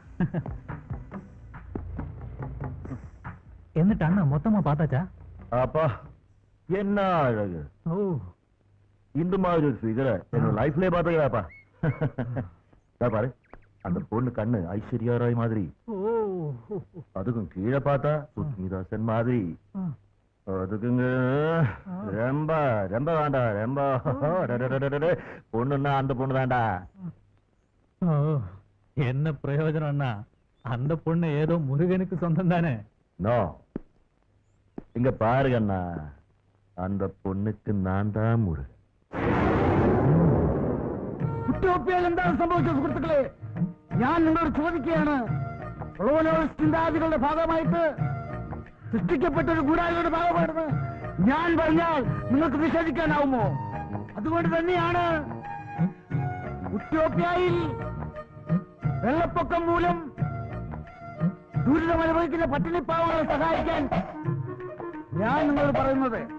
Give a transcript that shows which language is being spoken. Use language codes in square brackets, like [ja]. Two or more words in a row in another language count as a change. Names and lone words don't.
[ml] എന്നിട്ട് അണ്ണ [ta] மொத்தமா பார்த்தாச்சா? அப்பா என்ன அழகு! ஓ, இந்த மாதிரி ஒரு ஃபிகரை என்னோட லைஃப்லயே பார்த்தீங்களாப்பா. பாரு, அந்த பொண்ணு கண்ணு ஐஸ்வர்யா ராய் மாதிரி, ஓ, அதுக்கும் கீழே பார்த்தா சுஸ்மிதாசன் மாதிரி, அதுக்குங்க ரொம்ப ரொம்ப வேண்டா. ரொம்ப பொண்ணுன்னா அந்த பொண்ணு தான்டா. ஓ, என்ன பிரயோஜனம் அண்ணா? அந்த பொண்ணு ஏதோ முருகனுக்கு சொந்தம் தானே? நோ, இங்க பாருங்க அண்ணா, அந்த பொண்ணுக்கு நான் தான் முருகன். [ml] ഉറ്റോപ്യയിൽ എന്താണ് സംഭവിച്ചത് സുഹൃത്തുക്കളെ? ഞാൻ നിങ്ങളോട് ചോദിക്കുകയാണ്. ചിന്താഗതികളുടെ ഭാഗമായിട്ട് സൃഷ്ടിക്കപ്പെട്ട ഒരു ഗൂഢാലോചനയുടെ ഭാഗമാണെന്ന് ഞാൻ പറഞ്ഞാൽ നിങ്ങൾക്ക് നിഷേധിക്കാനാവുമോ? അതുകൊണ്ട് തന്നെയാണ് ഉറ്റോപ്യയിൽ വെള്ളപ്പൊക്കം മൂലം ദുരിതമനുഭവിക്കുന്ന പട്ടിണിപ്പാവങ്ങളെ സഹായിക്കാൻ ഞാൻ നിങ്ങളോട് പറയുന്നത്.